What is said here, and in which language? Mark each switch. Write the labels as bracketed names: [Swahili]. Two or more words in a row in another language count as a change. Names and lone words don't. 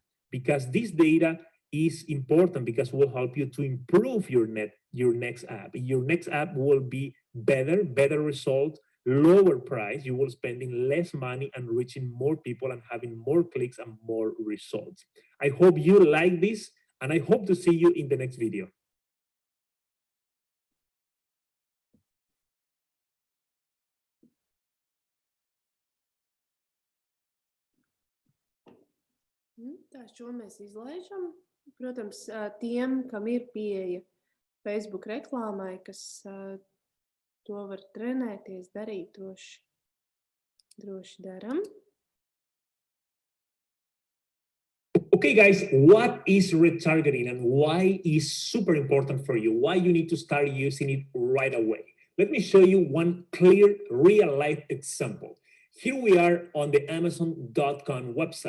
[English] Because this data is important because it will help you to improve your next app. Your next app will be better result, lower price. You will spending less money and reaching more people and having more clicks and more results. I hope you like this, and I hope to see you in the next video. [Latvian] Tā šo mēs izlaižam. Protams, tiem, kam ir pieeja Facebook reklāmai, kas to var trenēties, darīt, droši daram. [English] Okay, guys, what is retargeting and why is super important for you? Why you need to start using it right away? Let me show you one clear, real-life example. Here we are on the Amazon.com website.